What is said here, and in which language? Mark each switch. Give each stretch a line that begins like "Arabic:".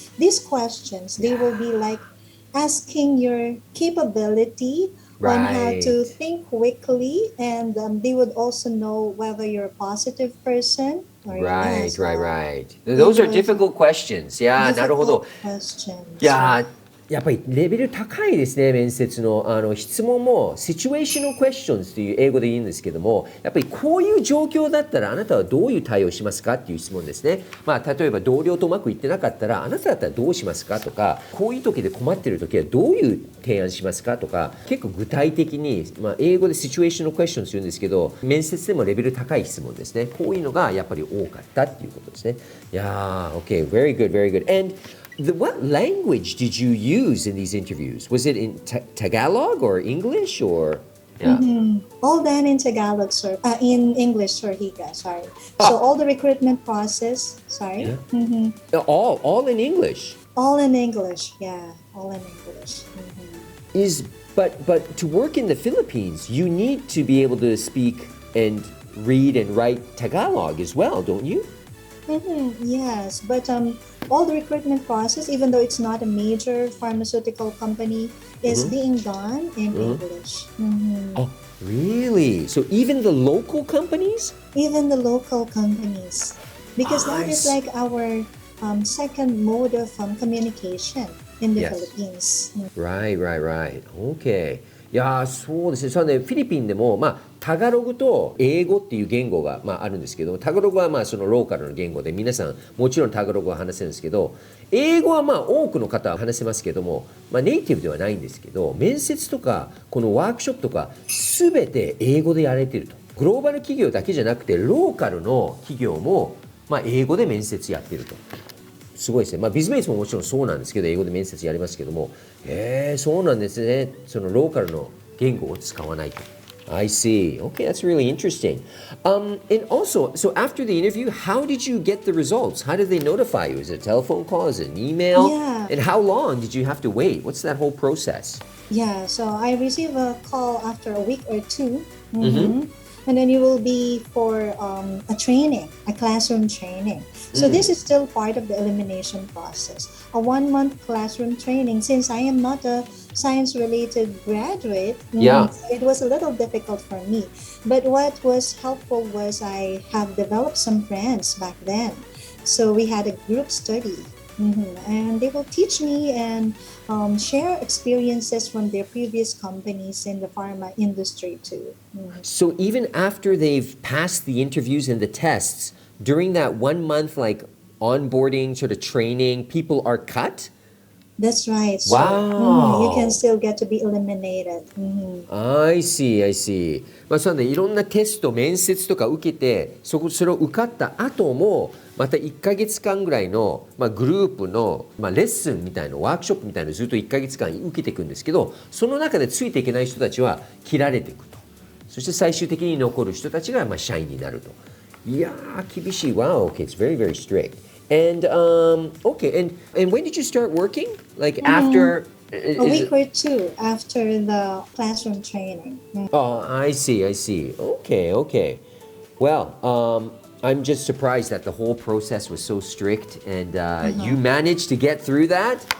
English: These questions, they will be like asking your capability on how to think quickly, and they would also know whether you're a positive person or Right. Those are difficult questions. Yeah,
Japanese: なるほど。いや、やっぱりレベル高いですね、面接の。質問も
English: situational questions
Japanese: という英語で言うんですけども、やっぱりこういう状況だったらあなたはどういう対応しますかっていう質問ですね。例えば同僚とうまくいってなかったらあなただったらどうしますかとか、こういう時で困ってる時はどういう提案しますかとか、結構具体的に、英語で
English: situational questions
Japanese: 言うんですけど、面接でもレベル高い質問ですね。こういうのがやっぱり多かったっていうことですね。
English: いやー、okay, very good. And what language did you use in these interviews? Was it in Tagalog or English or? Yeah. All done in Tagalog, sir. In English, sir, Higa, sorry. So all the recruitment process, sorry. Yeah. All in English. All in English, yeah. All in English. But to work in the Philippines, you need to be able to speak and read and write Tagalog as well, don't you? Yes, but all the recruitment process, even though it's not a major pharmaceutical company, is being done in English. Oh, really? So even the local companies? Even the local companies, because that is like our second mode of communication in the Philippines. Right. Okay.
Japanese: いやー、そうですね。そうね、フィリピンでも、タガログと英語っていう言語が、あるんですけど、タガログはそのローカルの言語で皆さんもちろんタガログは話せるんですけど、英語は多くの方は話せますけども、ネイティブではないんですけど、面接とかこのワークショップとか全て英語でやられていると。グローバル企業だけじゃなくてローカルの企業も英語で面接やっていると。すごいですね。ビズメイツももちろんそうなんですけど、英語で面接やりますけども、そうなんですね。そのローカルの言語を使わないと。
English: I see. Okay, that's really interesting. And also, so after the interview, how did you get the results? How did they notify you? Is it a telephone call? Is it an email? Yeah. And how long did you have to wait? What's that whole process? Yeah, so I received a call after a week or two. And then you will be for a training, a classroom training. So this is still part of the elimination process. A 1-month classroom training, since I am not a science-related graduate, it was a little difficult for me. But what was helpful was I have developed some friends back then. So we had a group study. And they will teach me and share experiences from their previous companies in the pharma industry too. So even after they've passed the interviews and the tests, during that 1 month onboarding sort of training, people are cut? That's right. So, Wow. You can still get to be eliminated. I see, I see.
Japanese: そうなんでいろんなテスト、面接とか受けて、それを受かった後も、また1ヶ月間ぐらいの、グループの、レッスンみたいな、ワークショップみたいなのをずっと1ヶ月間受けていくんですけど、その中でついていけない人たちは切られていくと。そして最終的に残る人たちが、社員になると。いやー、厳しい。
English: Wow, okay, it's very, very strict. And okay, and when did you start working? Like after a week or two after the classroom training. Oh, I see, I see. Okay, okay. Well, I'm just surprised that the whole process was so strict and you managed to get through that.